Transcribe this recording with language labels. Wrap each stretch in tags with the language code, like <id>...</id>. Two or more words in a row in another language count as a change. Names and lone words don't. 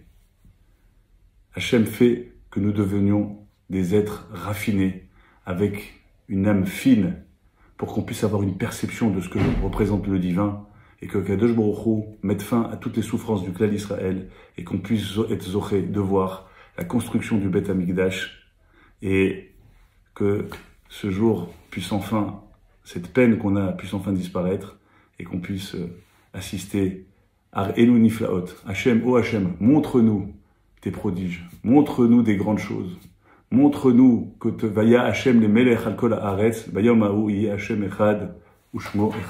<fr>Hachem fait que nous devenions des êtres raffinés, avec une âme fine, pour qu'on puisse avoir une perception de ce que représente le divin, et que</fr> <he>קדוש ברוך הוא</he> <fr>mette fin à toutes les souffrances du clan d'Israël, et qu'on puisse être zoré de voir la construction du</fr> <he>בית המקדש,</he> <fr>et que ce jour puisse enfin, cette peine qu'on a puisse enfin disparaître, et qu'on puisse assister à</fr> <he>אנו נפלאות.</he> <fr>Hachem, oh Hachem, montre-nous tes prodiges, montre-nous des grandes choses, montre-nous que</fr> <he>והיה ה' למלך על כל הארץ, ביום ההוא יהיה ה' אחד, ושמו אחד.</he>